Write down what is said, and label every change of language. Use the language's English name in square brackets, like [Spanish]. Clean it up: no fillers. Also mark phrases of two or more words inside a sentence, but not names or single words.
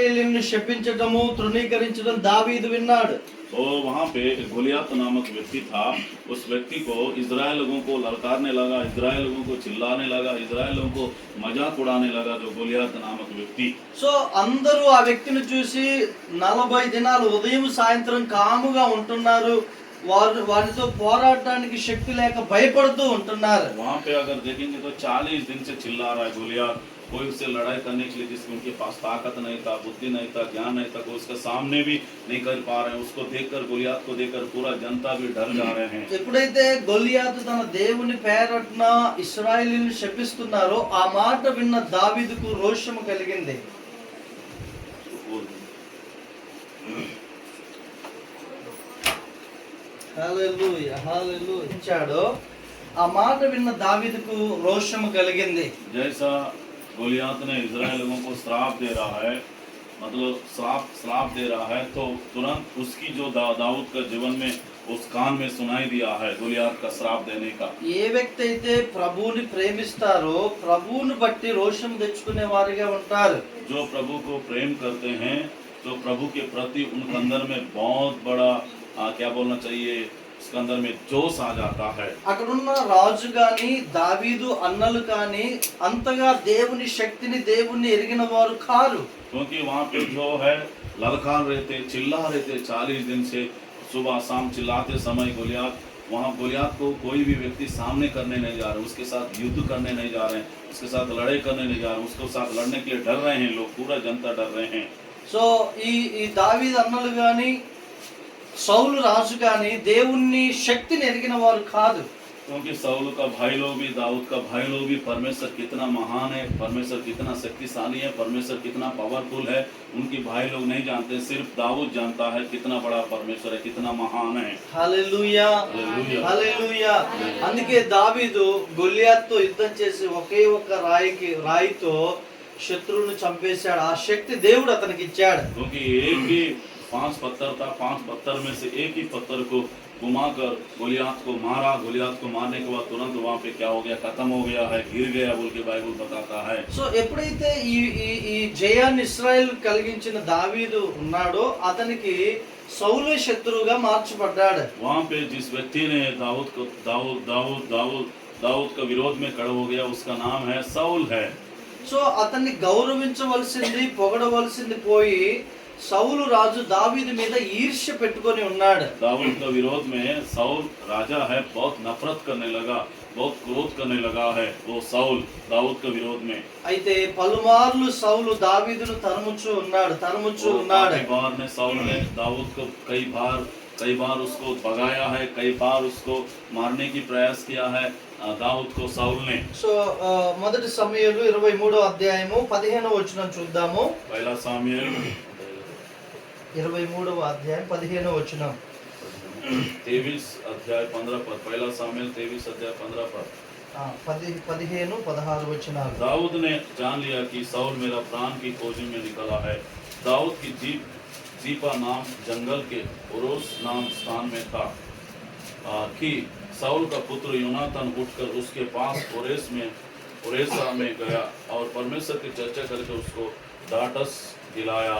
[Telugu] ఇశ్రాయేలీయులను శపించడము తృణీకరించడం దావీదు విన్నాడు. [Hindi] तो वहाँ पे गोलियत नामक व्यक्ति था। उस व्यक्ति को इजराइल लोगों को ललकारने लगा, इजराइल लोगों को चिल्लाने लगा, इजराइल लोगों को मजाक उड़ाने लगा, जो गोलियत नामक व्यक्ति। [Telugu] సో అందరూ ఆ వ్యక్తిని చూసి 40 దినాలు ఉదయం సాయంత్రం కాముగా ఉంటున్నారు. వారితో పోరాడడానికి శక్తి లేక భయపడుతూ ఉంటున్నారు. [Hindi] वहाँ पे अगर देखेंगे तो 40 दिन से चिल्ला रहा है गोलियत। कोई उससे लड़ाई करने के लिए जिसके उनके पास ताकत नहीं था, बुद्धि नहीं था, ज्ञान नहीं था, कोई उसके सामने भी नहीं कर पा रहे हैं। उसको देखकर, गोलियत को देखकर पूरा जनता भी डर जा रहे हैं। [Telugu] ఎప్పుడైతే గొలియాతు తన దేవుని పేరట్న ఇశ్రాయేలీయులను శపిస్తున్నారో ఆ మాట విన్న దావీదుకు రోషము కలిగింది. హల్లెలూయా హల్లెలూయా. ఆ మాట విన్న దావీదుకు రోషము కలిగింది. [Hindi] जैसा गोलियत ने इजराइल लोगों को श्राप दे रहा है, मतलब श्राप दे रहा है, तो तुरंत उसकी जो दाऊद का जीवन में उस कान में सुनाई दिया है गोलियत का श्राप देने का। [Telugu] ఏ వ్యక్తి అయితే ప్రభువుని ప్రేమిస్తారో ప్రభువుని బట్టి రోషం తెచ్చుకునే వారిగా ఉంటారు. [Hindi] जो प्रभु को प्रेम करते हैं, तो प्रभु के प्रति उनके अंदर में बहुत बड़ा क्या बोलना चाहिए, उसके अंदर में जोश आ जाता है। [Telugu] అక్కడున్న రాజు గాని దావీదు అన్నలు కాని అంతగా దేవుని శక్తిని దేవుని ఎరిగిన వారు కారు. [Hindi] क्योंकि वहाँ पे जो है ललकार रहते, चिल्ला रहते 40 दिन से, सुबह शाम चिल्लाते समय गोलियत। वहाँ गोलियत को कोई भी व्यक्ति सामने करने नहीं जा रहे, उसके साथ युद्ध करने नहीं जा रहे हैं, उसके साथ लड़ाई करने नहीं जा रहे, उसके साथ लड़ने के लिए डर रहे हैं लोग, पूरा जनता डर रहे हैं। [Telugu] సో ఈ దావీదు అన్నలు గాని సౌలు రాజు గాని దేవుని శక్తిని ఎరిగిన వారు కాదు. [Hindi] क्योंकि साउल का भाई लोग भी, दाऊद का भाई लोग भी परमेश्वर कितना महान है, परमेश्वर कितना शक्तिशाली है, परमेश्वर कितना पावरफुल है, उनके भाई लोग नहीं जानते, सिर्फ दाऊद जानता है कितना बड़ा परमेश्वर है, कितना महान है। [Telugu] హల్లెలూయా హల్లెలూయా. అందుకే దావీదు గొలియాతుతో యుద్ధం చేసి ఒకే ఒక్క రాయితో శత్రువును చంపేశాడు. ఆ శక్తి దేవుడు అతనికి ఇచ్చాడు. [Hindi] क्योंकि एक ही 5 पत्थर था, 5 पत्थर में से एक ही पत्थर को घुमाकर गोलियत को मारा। गोलियत को मारने के बाद तुरंत वहाँ पे क्या हो गया, खत्म हो गया है, गिर गया बोल के बाइबल बताता है। [Telugu] సో ఎప్పుడైతే ఈ జయాన్ని ఇశ్రాయేల్ కలిగించిన దావీదు ఉన్నాడో అతనికి సౌలు శత్రువుగా మార్చబడ్డాడు. [Hindi] वहाँ पे जिस व्यक्ति ने दाऊद का विरोध में खड़ा हो गया, उसका नाम है साउल है। [Telugu] సో అతన్ని గౌరవించవలసింది పొగడవలసింది పోయి సౌలు రాజు దావీదు మీద ఈర్ష్య పెట్టుకొని ఉన్నాడు. [Hindi] दाऊद का विरोध में साउल राजा है, बहुत नफरत करने लगा, बहुत क्रोध करने लगा है वो साउल दाऊद के विरोध में। [Telugu] అయితే పలుమార్లు సౌలు దావీదును తరుముచూ ఉన్నాడు. [Hindi] बार ने साउल ने दाऊद को कई बार उसको भगाया है, कई बार उसको मारने की प्रयास किया है दाऊद को साउल ने। [Telugu] సో మొదటి సమూయేలు 23వ అధ్యాయము 15వ వచనం చూద్దాము. [Hindi] पहला सामुएल [Telugu] 23వ అధ్యాయం 15వ వచనం. [Hindi] 23 अध्याय 15 पद। पहला सामुएल 23 अध्याय 15 पद। [Telugu] 15 16 వచనాలు. [Hindi] दाऊद ने जान लिया कि साउल मेरा प्राण की खोज में निकला है। दाऊद की जीपा नाम जंगल के उरोस नाम स्थान में था कि साउल का पुत्र योनातान उठकर उसके पास ओरेसा में गया और परमेश्वर की चर्चा करके उसको डांटस दिलाया।